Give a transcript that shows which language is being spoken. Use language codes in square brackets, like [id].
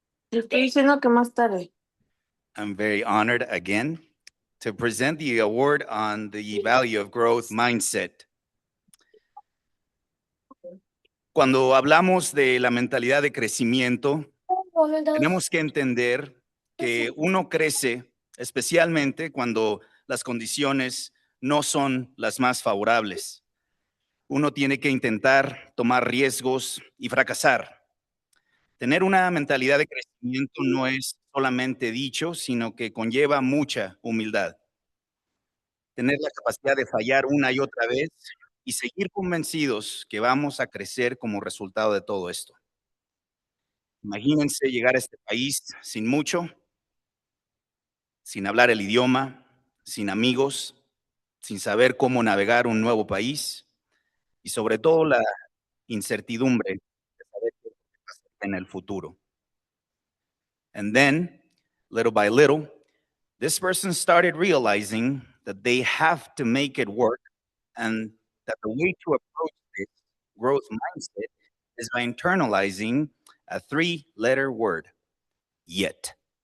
[es] Te estoy diciendo que más tarde. [en] I'm very honored again to present the award on the value of growth mindset. [es] Cuando hablamos de la mentalidad de crecimiento, tenemos que entender que uno crece especialmente cuando las condiciones no son las más favorables. Uno tiene que intentar tomar riesgos y fracasar. Tener una mentalidad de crecimiento no es solamente dicho, sino que conlleva mucha humildad. Tener la capacidad de fallar una y otra vez y seguir convencidos que vamos a crecer como resultado de todo esto. Imagínense llegar a este país sin mucho, sin hablar el idioma, sin amigos, sin saber cómo navegar un nuevo país y sobre todo la incertidumbre de saber qué pasa en el futuro. [en] And then, little by little, this person started realizing that they have to make it work and that the way to approach this growth mindset is by internalizing a three-letter word, yet.